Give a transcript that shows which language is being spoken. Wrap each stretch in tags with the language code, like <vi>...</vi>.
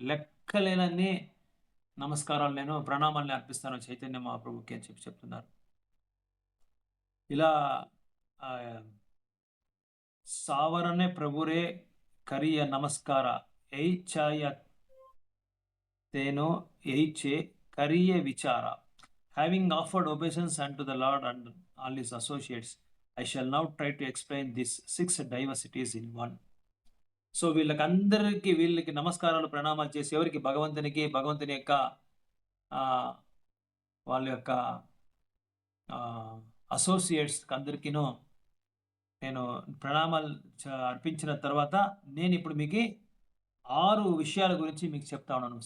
<te>లెక్కలేనన్ని నమస్కారాలు నేను ప్రణామాల్ని అర్పిస్తాను చైతన్య మహాప్రభుకి అని చెప్పి చెప్తున్నారు.</te> <bn>ఇలా సావరనే ప్రభురే కరియ నమస్కార ఏచాయ తేనో ఏచే కరియ విచార.</bn> <en>Having offered obeisance unto the Lord and all his associates, I shall now try to explain these 6 diversities in one.</en> <te>So వీళ్ళకి నమస్కారాలు ప్రణామాలు చేసి ఎవరికి భగవంతుని యొక్క వాళ్ళ యొక్క అసోసియేట్స్కి అందరికీనూ నేను ప్రణామాలు అర్పించిన తర్వాత నేను ఇప్పుడు మీకు 6 విషయాల గురించి మీకు చెప్తా ఉన్నాను.</te>